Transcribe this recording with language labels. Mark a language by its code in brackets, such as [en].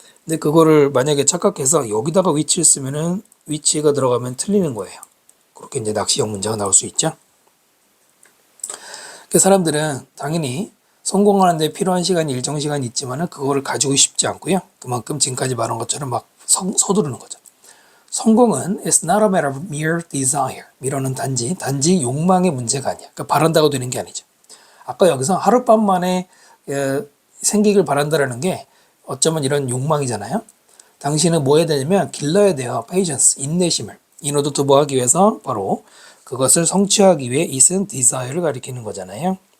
[ko] 근데 그거를 만약에 착각해서 여기다가 위치를 쓰면은 위치가 들어가면 틀리는 거예요. 그렇게 이제 낚시형 문제가 나올 수 있죠. 사람들은 당연히 성공하는데 필요한 시간이 일정 시간이 있지만은 그거를 가지고 싶지 않고요. 그만큼 지금까지 말한 것처럼 막 서두르는 거죠. 성공은 [en] it's not a matter of mere desire. [ko] 미래는 단지 욕망의 문제가 아니야. 그러니까 바란다고 되는 게 아니죠. 아까 여기서 하룻밤 만에 생기길 바란다라는 게 어쩌면 이런 욕망이잖아요. 당신은 뭐 해야 되냐면 길러야 돼요. patience, 인내심을. in order to 뭐 하기 위해서 바로 그것을 성취하기 위해 it은 desire를 가리키는 거잖아요.